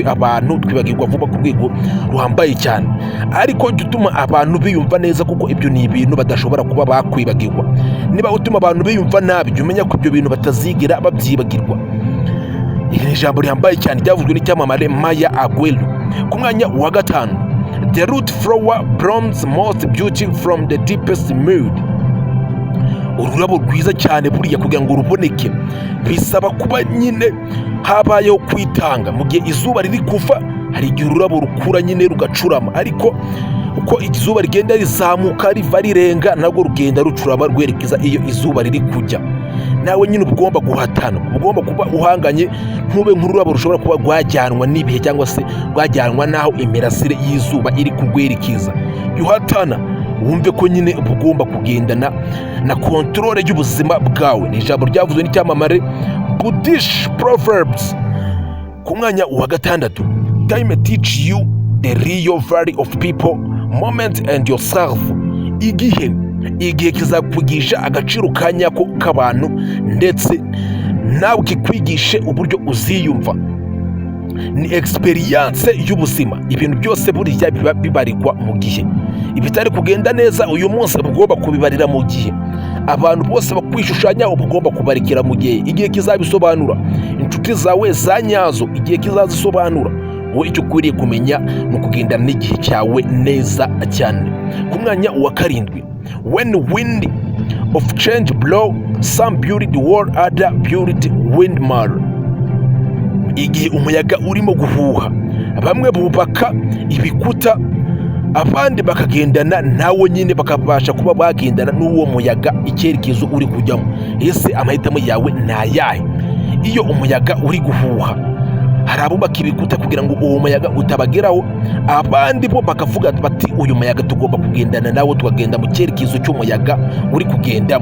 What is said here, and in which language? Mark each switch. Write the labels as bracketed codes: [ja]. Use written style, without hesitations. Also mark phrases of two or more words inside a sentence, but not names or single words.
[rw] Abantu twibagirwa vuba ku rwego ruhambaye cyane, ariko jya utuma abantu biyumva neza, kuko ibyo ni ibintu badashobora kuba bakwibagirwa. Niba utuma abantu biyumva nabi, jya umenya ko ibyo bintu batazigira babyibagirwa. Iri ni ijambo rihambaye cyane ryavuzwe n'icyamamare Maya Aguero. Ku mwanya wa 5: [en] the root flower blooms most beauty from the deepest mood. [rw] Ururabo rwiza cyane buriya kugira ngo ruboneke bisaba kuba nyine habayeho kwitanga. Mu gihe izuba riri kuva, hari igihe ururabo rukura nyine rugacurama, ariko uko izuba rigenda rizamuka riva rirenga, nabwo rugenda rucurama rwerekeza iyo izuba riri kujya. Nawe nyine ugomba guhatana, ugomba kuba uhanganye, ntube nk'ururabo rushobora kuba rwajyanwa n'ibihe cyangwa se rwajyanwa naho imirasire y'izuba iri kurwerekeza. Yuhatana wumve ko nyine uba ugomba kugendana na kontrole y'ubuzima bwawe. Ni ijambo ryavuzwe n'icyamamare Buddhist Proverbs ku mwanya wa 6. [en] Time teach you the real value of people, moment and yourself. [rw] Igihe kizakwigisha agaciro ka nyako k'abantu, ndetse nawe kikwigishe uburyo uziyumva. Ni experience y'ubuzima. Ibintu byose buriya biba bibarikwa mu gihe. Ibitari kugenda neza uyu munsi ugomba kubibarira mu gihe. Abantu bose bakwishushanya ugomba kubarikira mu gihe. Igihe kizabisobanura. Inshuti zawe za nyazo igihe kizazisobanura. Wowe icyo ukwiriye kumenya ni ukugendana n'igihe cyawe neza cyane. Ku mwanya wa 7, [en] when wind of change blow, some build the world, other build windmill. [rw] Igihe umuyaga urimo guhuha, bamwe bubaka ibikuta, abandi bakagendana nawe nyine, bakabasha kuba bagendana n'uwo muyaga icyerekezo uri kujyamo. Ese amahitamo yawe ni ayahe? Iyo umuyaga uri guhuha, hari abubaka ibikuta kugira ngo uwo muyaga utabageraho, abandi bo bakavuga bati uyu muyaga tugomba kugendana nawe, tukagenda mu cyerekezo cy'umuyaga uri kugendamo.